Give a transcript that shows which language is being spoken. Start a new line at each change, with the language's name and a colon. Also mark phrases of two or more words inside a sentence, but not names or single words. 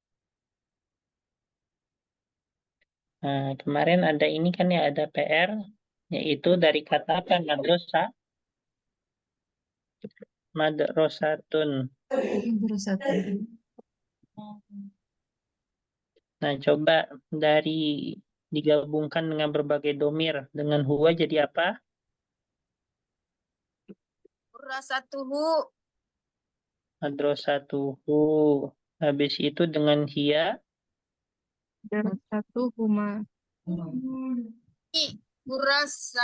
Indonesian: Kemarin ada ini kan ya, ada PR, yaitu dari kata apa?
Arabic: Madrasatun.
Indonesian: Nah, coba dari digabungkan dengan berbagai domir dengan huwa jadi apa?
Arabic: Madrasatuhu.
Indonesian: Madrasatuhu. Habis itu dengan hiya.
Arabic: Madrasatuhuma. Burasa.